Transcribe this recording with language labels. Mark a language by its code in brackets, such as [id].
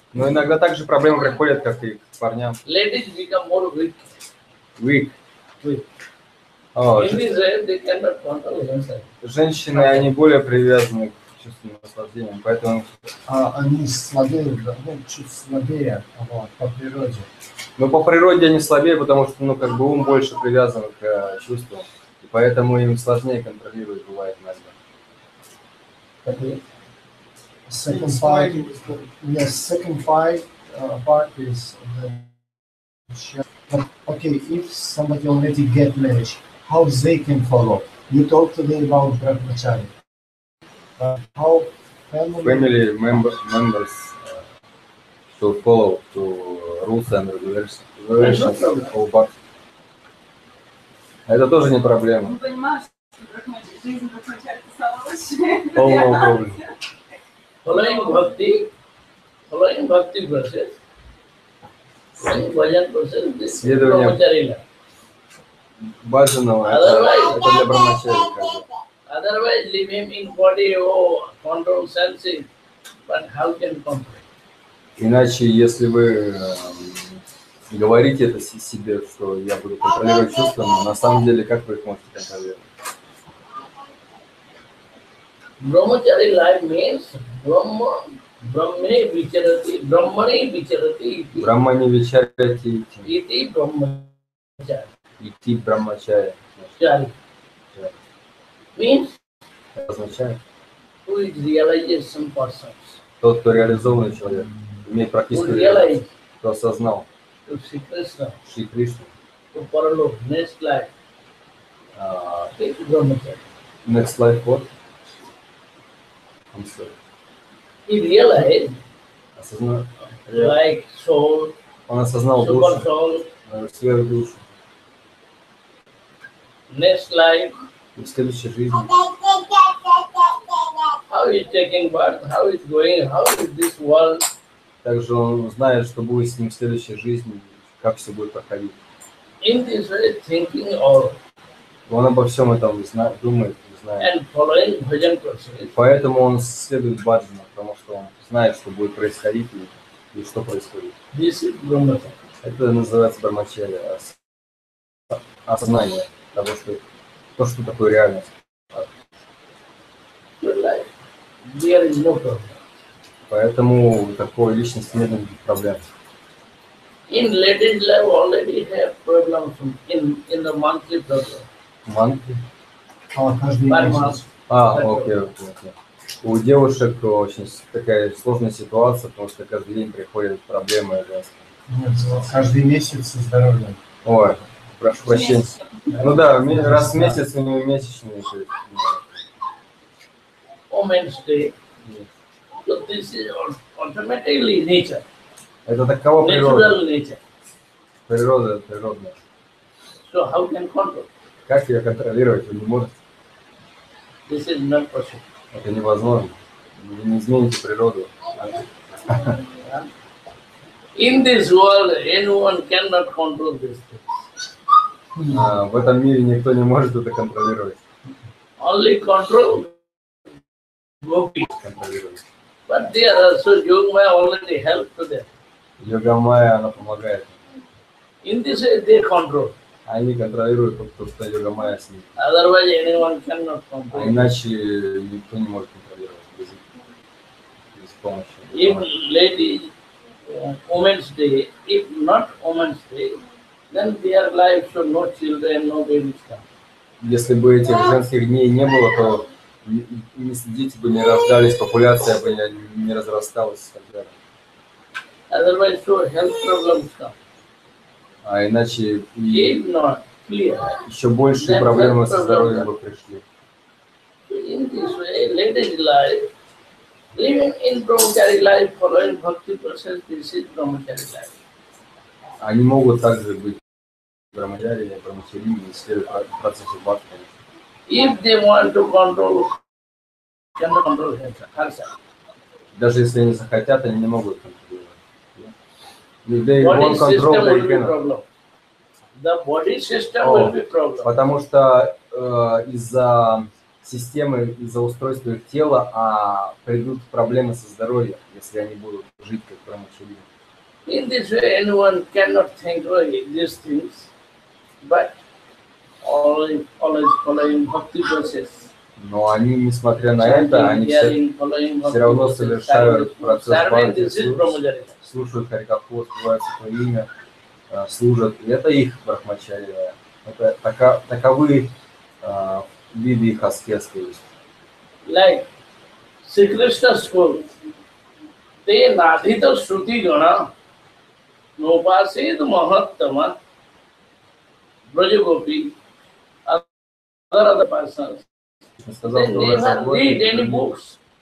[ru] Но иногда также проблемы приходят, как и к парням. [en] Ladies become more weak. Weak. Weak. О, In this way, they cannot control themselves. [ru] женщины, они более привязаны к чувственным наслаждениям, поэтому... Они слабее, да, ну, чуть слабее, вот, по природе. Но по природе они слабее, потому что, ну, как бы ум больше привязан к чувствам, и поэтому им сложнее контролировать бывает иногда. [en] Second part, yes, second part is the. But okay, if somebody already get married, how they can follow? You talked today about brahmachari. How family members to follow to rules and regulations of Bhakti. [ru] Это тоже не проблема. Мы понимаем, что жизнь Брахмачари — это самое лучшее. Полного проблема. [en] Following Bhakti process, following bhajan process, this is [ru] Следование [en] brahmacharya. [ru] баджанова это для брахмачари. [en] Otherwise, leave him in body, oh, control senses, but how can control? [ru] Иначе, если вы говорите это себе, что я буду контролировать чувства, но на самом деле, как вы их можете контролировать? [en] Brahmachari life means [sa] Brahmane vicharati, Брахмани вечарати, iti brahmachari. идти брахмачари. [en] Chari means [ru] Это означает, [en] who is realization persons, [ru] тот, кто реализованный человек, имеет [en] who [ru] практическую [en] realize [ru] реальность, кто осознал [en] to see Krishna, [ru] Шри Кришну. [en] to paralok, next life, is brahmachari. Next life what? I'm sorry. He realized [ru] Осознал, [en] like soul, [ru] он осознал [en] super [ru] душу, [en] soul, [ru] сверхдушу. [en] next life, [ru] И в следующей жизни, [en] how is taking birth, how is going, how is this world. [ru] также он знает, что будет с ним в следующей жизни, как все будет проходить. [en] In this way, thinking all [ru] Он обо всем этом знает, думает и знает. [en] and following bhajan process, [ru] Поэтому он следует баджану, потому что он знает, что будет происходить и что происходит. [en] this is brahmacharya. [ru] Это называется брахмачарья, осознание того, что такое реальность. [en] Your life, there is no problem. [ru] Поэтому у такой личности нет никаких проблем. [en] In ladies' life already have problems in the monthly program. [ru] Манки? Каждый [en] Per [ru] месяц. [en] month. [ru] Окей. У девушек очень такая сложная ситуация, потому что каждый день приходят проблемы женские. Нет, каждый месяц со здоровьем. Ой, прошу прощения. Ну да, раз в месяц у него месячные. то есть, [en] Women's Day. So this is automatically nature, [ru] Это такова природа. [en] natural nature. [ru] Природа природная. [en] So how can control? [ru] Как ее контролировать? Вы не можете. [en] This is not possible. [ru] Это невозможно. Вы не измените природу. [en] In this world, anyone cannot control this thing. [ru] В этом мире никто не может это контролировать. [en] Only control gopis. [ru] Контролировать. [en] But they are also Yogmaya already helped to them. [ru] Йога-майя, она помогает. [en] In this way, they control. [ru] Они контролируют то, что йога-майя с ними. [en] Otherwise, anyone cannot [ru] А [en] control. [ru] иначе никто не может контролировать без помощи. [en] If lady, Women's Day, if not Women's Day, then their life should no children, no babies come. [ru] Если бы этих женских дней не было, то дети бы не рождались, популяция бы не разрасталась и так далее. [en] Otherwise, so health problems come. [ru] А иначе [en] If not clear, [ru] еще большие проблемы со здоровьем бы пришли. [en] in this way, ladies' life, living in brahmachari life, following bhakti process, this is brahmachari life. [ru] Они могут также быть брамачари, исследуют процессы бхакти. [en] If they want to control, cannot control herself. [ru] Даже если они захотят, они не могут контролировать. [en] If they Body want control, system they will be cannot. problem. The body system will be problem. [ru] Потому что из-за системы, из-за устройства их тела придут проблемы со здоровьем, если они будут жить как брамачари. [en] In this way, anyone cannot think of these things, but always following bhakti process. [ru] Но они, несмотря на это, они все равно совершают процесс бхакти, слушают харикатху, спевают свое имя, служат. И это их брахмачарья. Это таковы виды их аскезы. [en] Like Sri Krishna school, they [sa] nadhita shruti gana nopasid mahattama brajagopi [en] other persons. They never read any books.